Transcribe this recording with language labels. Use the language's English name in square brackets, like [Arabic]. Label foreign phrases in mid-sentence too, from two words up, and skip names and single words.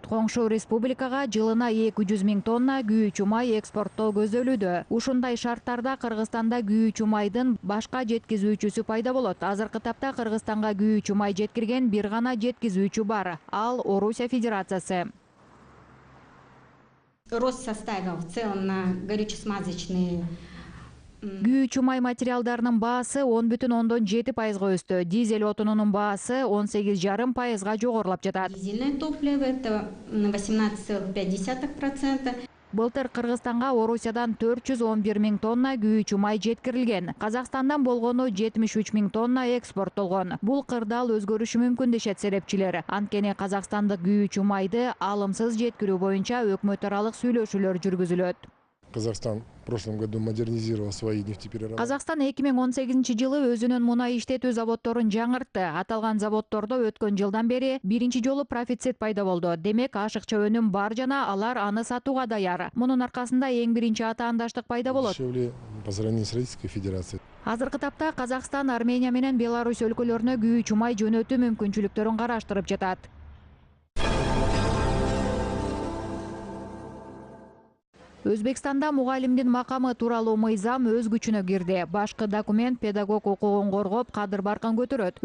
[Kyrgyz] Коңшу республикага жылына 200 000 тонна күйүүчү май экспорттоо көзделүүдө. Ушундай шарттарда Кыргызстанда күйүүчү майдын башка жеткизүүчүсү пайда болот. Азыркы тапта Кыргызстанга күйүүчү май жеткирген бир гана жеткизүүчү бар. Ал Орусия Федерациясы. [Russian] Рост составил в целом на горюче-смазочные. [Kyrgyz] Күйүүчү май материалдарынын баасы 10,7% өстү. Дизель отунунун баасы 18,5% жогорулап жатат. [Russian] Дизельное топливо это 18,5%. [Kyrgyz] Былтыр Кыргызстанга Орусиядан 411 000 тонна күйүүчү май жеткирилген. Казакстандан болгону 73 000 тонна экспорттолгон. Бул кырдаал өзгөрүшү мүмкүн дешет серепчилер. Анткени казакстандык күйүүчү майды алымсыз жеткирүү боюнча өкмөт аралык сүйлөшүүлөр жүргүзүлөт. [Russian] Казахстан в прошлом году модернизировал свои нефтеперерабатывающие. [Kyrgyz] Казакстан 2018 жылы өзүнүн мунай иштетүү заводдорун жаңыртты. Аталган заводдордо өткөн жылдан бери биринчи жолу профицит пайда болду. Демек, ашыкча өнүм бар жана алар аны сатууга даяр. Мунун аркасында эң биринчи атаандаштык пайда болот. [Russian] Дешевле по сравнению с Российской Федерацией. [Kyrgyz] Азыркы тапта Казакстан Армения менен Беларусь өлкөлөрүнө күйүүчү май жөнөтүү мүмкүнчүлүктөрүн караштырып жатат. Өзбекстанда мугалимдин макамы тууралуу мыйзам өз күчүнө кирди. Башкы документ педагог укугун коргоп, кадыр баркын көтөрөт.